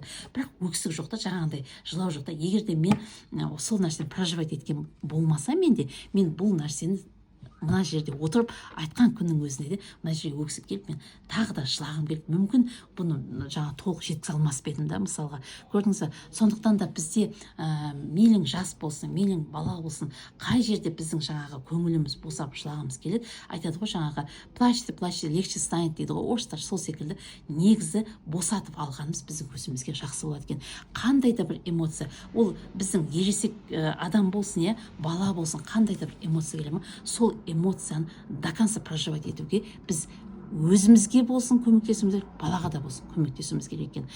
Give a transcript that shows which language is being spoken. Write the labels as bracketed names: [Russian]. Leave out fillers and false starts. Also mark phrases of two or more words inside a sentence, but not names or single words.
[Kazakh] Бірақ өксік жоқ та, жаңағындай жылау жоқ та. Егер де мен сол нәрсені проживать еткен болмаса менде, мен бұл нәрсені мына жерде отырып айтқан күннің өзінде де мына жерге өксіп келіп мен тағы да жылағым келіп, мүмкін бұны жаңа толық жеткізе алмас па едім да, мысалға. Көрдіңіз бе? Сондықтан да бізде мейлің жас болсын, мейлің бала болсын, қай жерде біздің жаңағы көңіліміз босап жылағымыз келеді, айтады ғой жаңағы [Russian] плачьте, легче станет [Kazakh] дейді ғой орыстар. Сол секілді негізі босатып алғанымыз біздің көзімізге жақсы болады екен. Қандай да бір эмоция, ол біздің ересек адам болсын, бала болсын, қандай да бір эмоция келе ма, сол эмоцияны [Russian] до конца проживать [Kazakh] етуге біз өзімізге болсын көмектесуіміз керек, балаға да болсын көмектесуіміз керек екен.